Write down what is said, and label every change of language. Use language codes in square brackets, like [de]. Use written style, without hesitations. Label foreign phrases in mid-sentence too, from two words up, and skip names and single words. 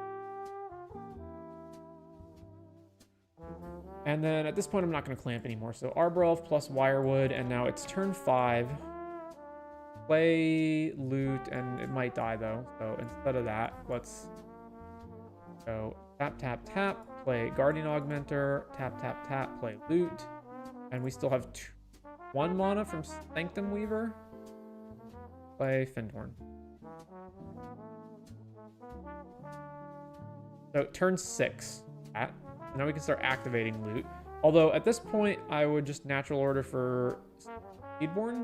[en] And then at this point, I'm not going to clamp anymore. So Arbor Elf plus Wirewood, and now it's turn 5. Play loot, and it might die though. So instead of that, let's go tap, tap, tap. Play Guardian Augmenter. Tap, tap, tap. Play loot. And we still have 1 mana from Sanctum Weaver. Play Fyndhorn. So turn 6. Now we can start activating loot. Although at this point, I would just natural order for Seedborn.